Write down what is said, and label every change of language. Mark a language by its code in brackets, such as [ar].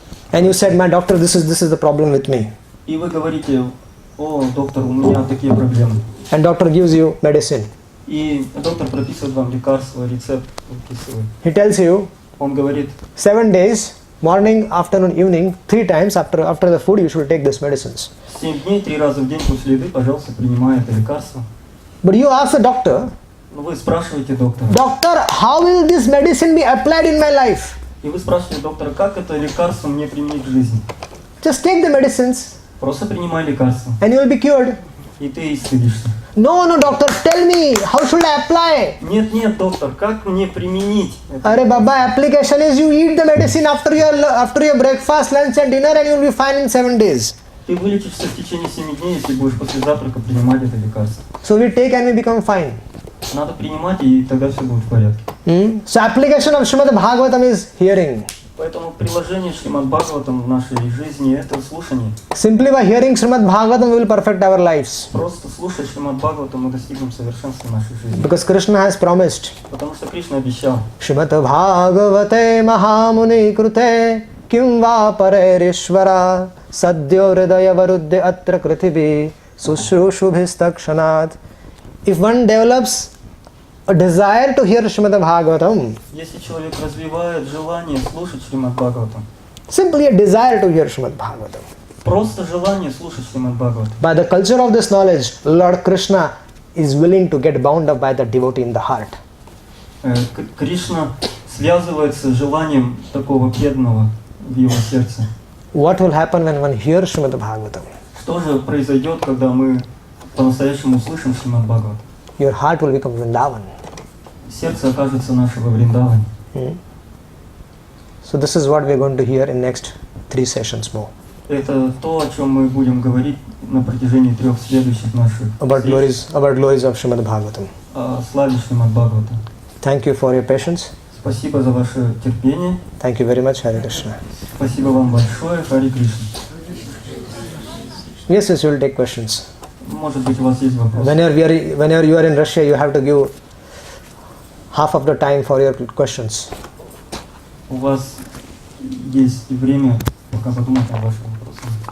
[en] and you said, my doctor, this is the problem with me. [ru] и вы говорите: о, доктор, у меня такие проблемы. [en] And doctor gives you medicine. [ru] И доктор прописывает вам лекарство, рецепт выписывает. [en] He tells you, [ru] Он говорит: [en] 7 days, morning, afternoon, evening, 3 times after the food you should take these medicines. [ru] 7 дней, 3 раза в день после еды, пожалуйста, принимай это лекарство. [en] But you ask the doctor, [ru] Но вы спрашиваете доктора. [en] doctor, how will this medicine be applied in my life? [ru] И вы спрашиваете доктора: как это лекарство мне применить в жизни? [en] Just take the medicines [ru] Просто принимай лекарство, [en] and you will be cured. [ru] и ты исцелишься. [en] No, doctor, tell me, how should I apply? [ru] Нет, доктор, как мне применить это? [hi] Arey Baba, [en] application is you eat the medicine after your breakfast, lunch and dinner and you will be fine in 7 days. [ru] Ты вылечишься в течение 7 дней, если будешь после завтрака принимать это лекарство. [en] So we take and we become fine. [ru] Надо принимать, и тогда все будет в порядке. [en] So application of Shrimad Bhagavatam is hearing. [ru] Поэтому приложение Шримад Бхагаватам в нашей жизни – это слушание. [en] Simply by hearing Shrimad Bhagavatam we will perfect our lives. [ru] Просто слушая Шримад Бхагаватам мы достигнем совершенства нашей жизни. [en] Because Krishna has promised. [ru] Потому что Кришна обещал. [sa] Shrimad Bhagavate Mahamuni Krute Kim va parerishvara Sadyo Hridaya Varudde Atra Kritibi Sushrushubistakshanat. [en] If one develops a desire to hear Shrimad Bhagavatam, [ru] Если человек развивает желание слушать Шримад Бхагаватам, [en] simply a desire to hear Shrimad Bhagavatam, [ru] просто желание слушать Шримад Бхагаватам, [en] by the culture of this knowledge, Lord Krishna is willing to get bound up by the devotee in the heart. [ru] Кришна связывается с желанием такого преданного в его сердце. [en] What will happen when one hears Shrimad Bhagavatam? [ru] Что же произойдет, когда мы по-настоящему услышим Шримад Бхагаватам? [en] Your heart will become Vrindavan. [ru] Сердце окажется нашего Вриндавани. [en] So this is what we are going to hear in next 3 sessions more. [ru] Это то, о чем мы будем говорить на протяжении 3 следующих наших [en] About [ru] встреч. [en] glories of Shrimad Bhagavatam. [ru] О славе Шримад Бхагаватам. [en] Thank you for your patience. [ru] Спасибо за ваше терпение. [en] Thank you very much, Hare Krishna. [ru] Спасибо вам большое, Хари Кришна. [en] Yes, we will take questions. [ru] Может быть, у вас есть вопросы? [en] Whenever you are in Russia, you have to give half of the time for your questions. [ru] У вас есть и время пока подумать о ваших вопросах.